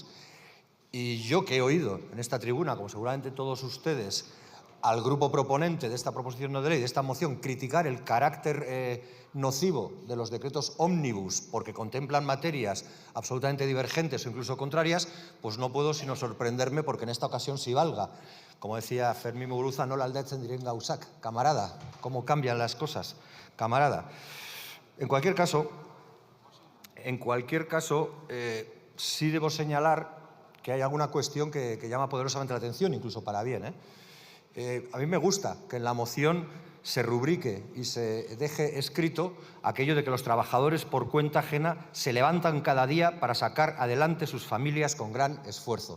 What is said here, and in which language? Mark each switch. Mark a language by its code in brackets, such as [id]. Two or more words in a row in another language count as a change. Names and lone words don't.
[es] Y yo que he oído en esta tribuna, como seguramente todos ustedes, al grupo proponente de esta proposición de ley, de esta moción, criticar el carácter nocivo de los decretos ómnibus porque contemplan materias absolutamente divergentes o incluso contrarias, pues no puedo sino sorprenderme porque en esta ocasión sí valga. Como decía Fermín Muguruza, [eu] no la aldetzen diren gauzak. [es] Camarada, cómo cambian las cosas, camarada. En cualquier caso, sí debo señalar que hay alguna cuestión que llama poderosamente la atención, incluso para bien. A mí me gusta que en la moción se rubrique y se deje escrito aquello de que los trabajadores por cuenta ajena se levantan cada día para sacar adelante sus familias con gran esfuerzo.